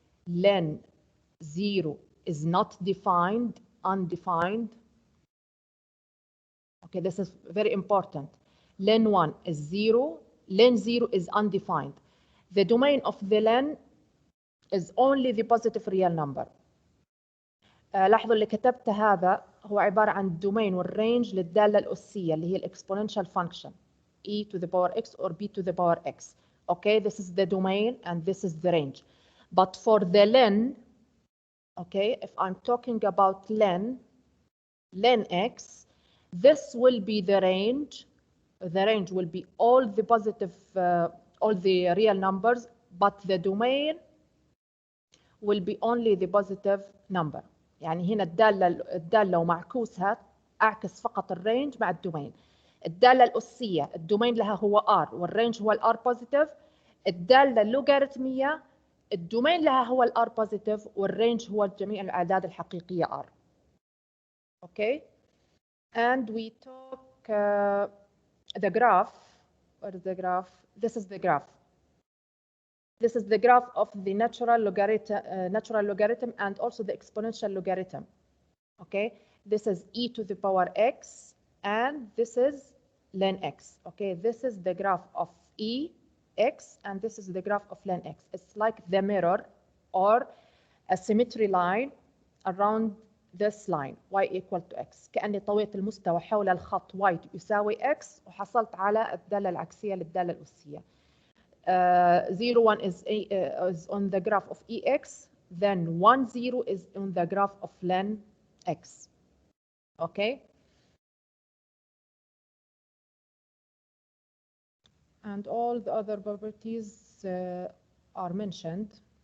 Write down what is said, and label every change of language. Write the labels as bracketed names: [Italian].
[English] Len 0 is not defined, undefined. Okay, this is very important. Len 1 is 0. Len 0 is undefined. The domain of the len is only the positive real number. [Arabic] لاحظوا اللي كتبت هذا هو عبارة عن الدومين والرينج للدالة الأسية اللي هي الإكسبوننشال فانكشن [English] e to the power x [Arabic] or b to the power x. [English] Okay, this is the domain and this is the range. But for the len, okay, if I'm talking about len x, this will be the range. The range will be all the positive, all the real numbers, but the domain will be only the positive number. [Arabic] يعني هنا الدالة ومعكوسها أعكس فقط الرينج مع الدومين. الدالة الأسية الدومين لها هو R والرينج هو الR positive. الدالة اللوغاريتمية الدومين لها هو الR positive والرينج هو جميع الأعداد الحقيقية R. [English] Okay, and we took the graph. What is the graph? This is the graph. This is the graph of the natural logarithm and also the exponential logarithm. Okay, this is e to the power x, and this is ln x. Okay, this is the graph of e x, and this is the graph of ln x. It's like the mirror or a symmetry line around this line y equal to x. [Arabic] كأني طويت المستوى حول الخط y يساوي x وحصلت على الدالة العكسية للدالة الأسية. [English] 0 1 is on the graph of ex, then 1 0 is on the graph of ln x. Okay, and all the other properties are mentioned.